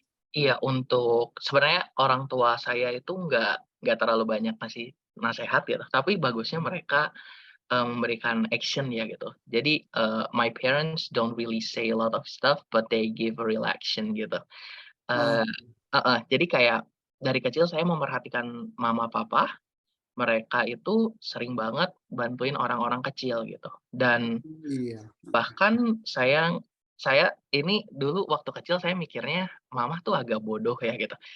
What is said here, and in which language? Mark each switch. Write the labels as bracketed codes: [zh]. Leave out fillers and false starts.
[id] Iya, untuk sebenarnya orang tua saya itu nggak terlalu banyak ngasih nasihat gitu, tapi bagusnya mereka memberikan action ya gitu. [en] Jadi my parents don't really say a lot of stuff, but they give a real action gitu. [id] Jadi kayak dari kecil saya memperhatikan mama papa, mereka itu sering banget bantuin orang-orang kecil gitu. Dan bahkan saya ini dulu waktu kecil saya mikirnya mama tuh agak bodoh ya gitu.